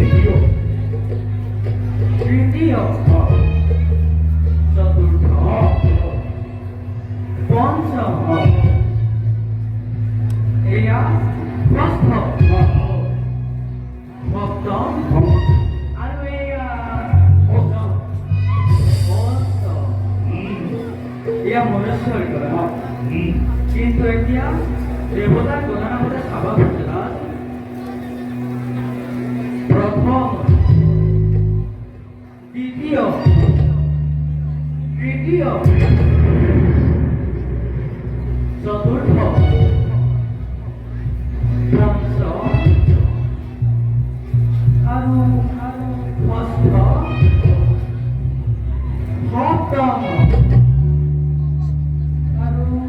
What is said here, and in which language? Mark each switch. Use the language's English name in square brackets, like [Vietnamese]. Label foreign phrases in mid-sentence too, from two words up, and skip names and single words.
[Assamese] তৃতীয় চতুৰ্থ পঞ্চম, এয়া ষষ্ঠ সপ্তম আৰু এয়া এয়া মনুষ্যৰ গণনা। কিন্তু এতিয়া দেৱতাৰ গণনা মতে চাব খুজিলা প্রথম দ্বিতীয় তৃতীয় চতুর্থ পঞ্চম আৰু ষষ্ঠ সপ্তম আৰু